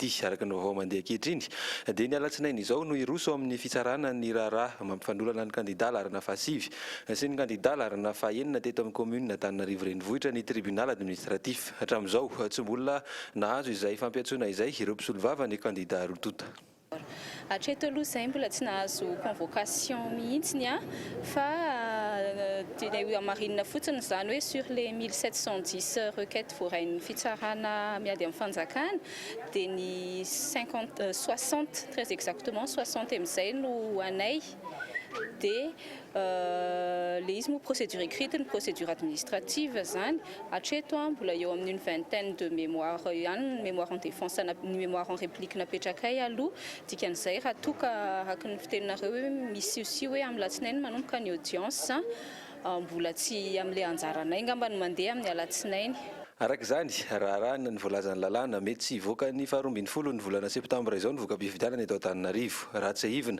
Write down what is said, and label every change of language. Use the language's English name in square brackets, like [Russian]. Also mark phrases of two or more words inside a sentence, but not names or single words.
[Malagasy] Araka ny vaovao mandeha ankehitriny dia ny alatsinainy izao no iroso amin'ny fitsarana ny raharaha mampifandolana ny kandida larana fahasivy sy ny kandida larana fahaenina teto amin'ny komuna Antananarivo renivohitra ny [French] tribunal administratif. [Malagasy] Hatramin'izao tsy mbola nahazo izay fampiatsona izay ireo mpisolo vava ny kandida Rotota. Hatreto aloha izay mbola tsy nahazo convocation mihitsiny fa amarinina fotsiny izany hoe [French] sur les 1710 requêtes [Malagasy] forain'ny fitsarana miady amin'ny fanjakana dia ny 60 [French] très exactement [Malagasy] 60 amin'izay no anay dia le izy moa [French] procédure écrite [Malagasy] ny [French] procédure administrative [Malagasy] zany hatreto mbola eo amin'ny [French] vingtaine de mémoire [Malagasy] ihany [French] mémoire en défense [Malagasy] ny [French] mémoire en réplique [Malagasy] napetrakay aloha dikan'izay raha toka araka ny fiteninareo hoe misy aussi hoe amin'ny latsinainy manomboka ny audience mbola tsy amin'ilay anjaranay ngamba ny mandeha amin'ny alatsinainy. Araka izany raharahana ny voalazan'ny lalàna mety tsy hivoaka ny 12 ny volana septambra izao ny voka-pifidianana eto Antananarivo raha tsy ahivina.